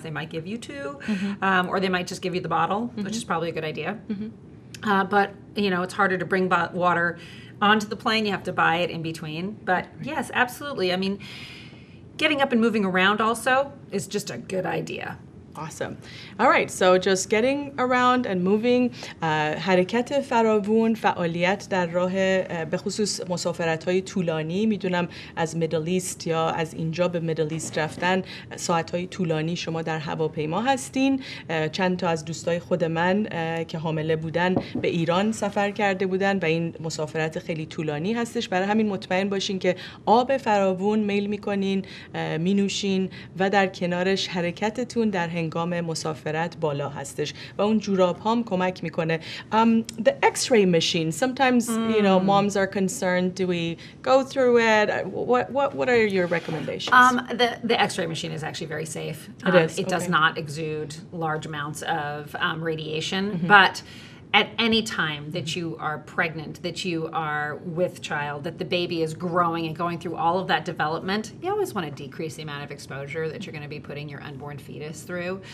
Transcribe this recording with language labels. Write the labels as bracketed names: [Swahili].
[English] They might give you 2, or they might just give you the bottle, which is probably a good idea. But, you know, it's harder to bring water onto the plane. You have to buy it in between. But yes, absolutely. I mean, getting up and moving around also is just a good idea. Awesome. All right, so just getting around and moving. [Persian] حرکت فراوون، فعالیت در راه به خصوص مسافرت‌های طولانی. میدونم از میدل ایست یا از اینجا به میدل ایست رفتن ساعت‌های طولانی شما در هواپیما هستین. چند تا از دوستای خود من که حامله بودن به ایران سفر کرده بودن و این مسافرت خیلی طولانی هستش. برای همین مطمئن باشین که آب فراوون میل می‌کنین، می‌نوشین و در کنارش حرکتتون در هنگام مسافرت بالا هستش و اون جوراب هم کمک میکنه. [English] The X-ray machine. Sometimes you know moms are concerned. Do we go through it? What are your recommendations? The X-ray machine is actually very safe. It is. It does not exude large amounts of radiation, but at any time that you are pregnant, that you are with child, that the baby is growing and going through all of that development, you always want to decrease the amount of exposure that you're going to be putting your unborn fetus through.